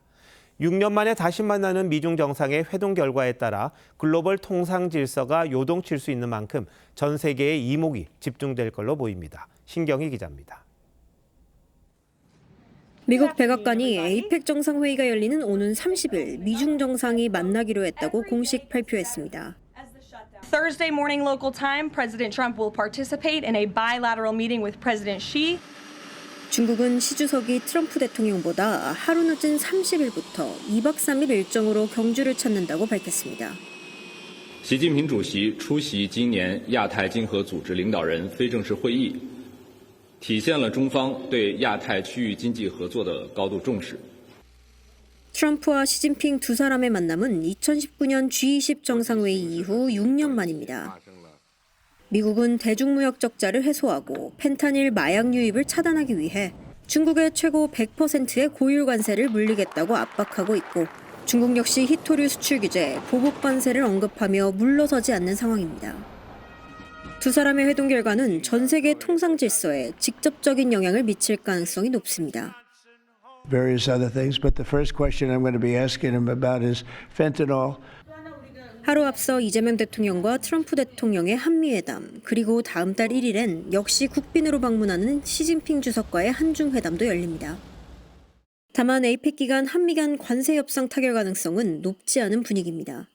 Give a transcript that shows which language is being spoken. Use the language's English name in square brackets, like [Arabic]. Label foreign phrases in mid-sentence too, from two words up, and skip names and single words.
[Korean] 6년 만에 다시 만나는 미중 정상의 회동 결과에 따라 글로벌 통상 질서가 요동칠 수 있는 만큼 전 세계의 이목이 집중될 걸로 보입니다. 신경희 기자입니다. 미국 백악관이 에이펙 정상회의가 열리는 오는 30일 미중 정상이 만나기로 했다고 공식 발표했습니다. [English] Thursday morning local time, President Trump will participate in a bilateral meeting with President Xi. [Korean] 중국은 시 주석이 트럼프 대통령보다 하루 늦은 30일부터 2박 3일 일정으로 경주를 찾는다고 밝혔습니다. [Chinese] 习近平主席出席今年亚太经合组织领导人非正式会议， 体现了中方对亚太区域经济合作的高度重视。 [Korean] 트럼프와 시진핑 두 사람의 만남은 2019년 G20 정상회의 이후 6년 만입니다. 미국은 대중무역 적자를 해소하고 펜타닐 마약 유입을 차단하기 위해 중국의 최고 100%의 고율 관세를 물리겠다고 압박하고 있고 중국 역시 희토류 수출 규제, 보복 관세를 언급하며 물러서지 않는 상황입니다. 두 사람의 회동 결과는 전 세계 통상 질서에 직접적인 영향을 미칠 가능성이 높습니다. [English] Various other things, but the first question I'm going to be asking him about is fentanyl. [Korean] 하루 앞서 이재명 대통령과 트럼프 대통령의 한미회담, 그리고 다음 달 1일엔 역시 국빈으로 방문하는 시진핑 주석과의 한중회담도 열립니다. 다만 에이펙 기간 한미 간 관세 협상 타결 가능성은 높지 않은 분위기입니다.